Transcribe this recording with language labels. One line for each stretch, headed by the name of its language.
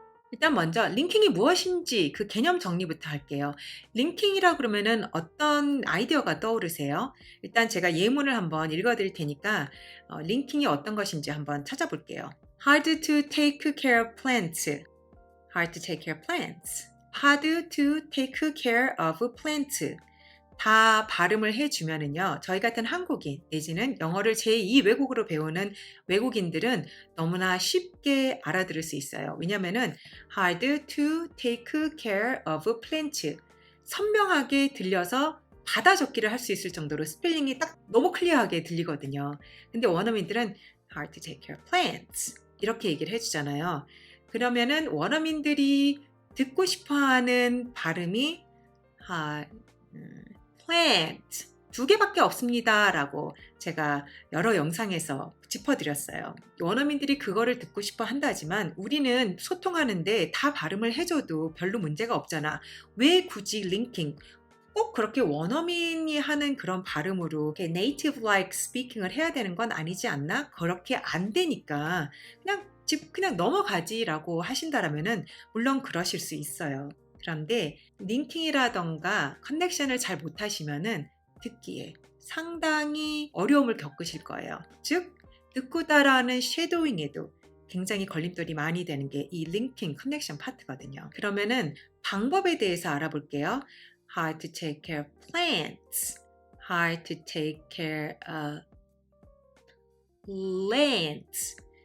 Korean: 일단 먼저 링킹이 무엇인지 그 개념 정리부터 할게요. 링킹이라 그러면은 어떤 아이디어가 떠오르세요? 일단 제가 예문을 한번 읽어 드릴 테니까 링킹이 어떤 것인지 한번 찾아볼게요.
English: Hard to take care of plants. Hard to take care of plants. Hard to take care of plants.
Korean: 다 발음을 해주면은요, 저희 같은 한국인 내지는 영어를 제2 외국어로 배우는 외국인들은 너무나 쉽게 알아들을 수 있어요. 왜냐면은
English: hard to take care of plants
Korean: 선명하게 들려서 받아 적기를 할 수 있을 정도로 스펠링이 딱 너무 클리어하게 들리거든요. 근데 원어민들은
English: hard to take care of plants
Korean: 이렇게 얘기를 해주잖아요. 그러면은 원어민들이 듣고 싶어하는 발음이 plant 두 개밖에 없습니다 라고 제가 여러 영상에서 짚어드렸어요. 원어민들이 그거를 듣고 싶어 한다지만 우리는 소통하는데 다 발음을 해줘도 별로 문제가 없잖아. 왜 굳이 링킹 꼭 그렇게 원어민이 하는 그런 발음으로
English: native like speaking
Korean: 을 해야 되는 건 아니지 않나? 그렇게 안 되니까 그냥 넘어가지라고 하신다라면은 물론 그러실 수 있어요. 그런데 링킹이라던가 커넥션을 잘 못하시면은 듣기에 상당히 어려움을 겪으실 거예요. 즉 듣고 따라하는 쉐도잉에도 굉장히 걸림돌이 많이 되는 게 이 링킹 커넥션 파트거든요. 그러면은 방법에 대해서 알아볼게요.
English: Hard to take care of plants. Hard to take care of plants.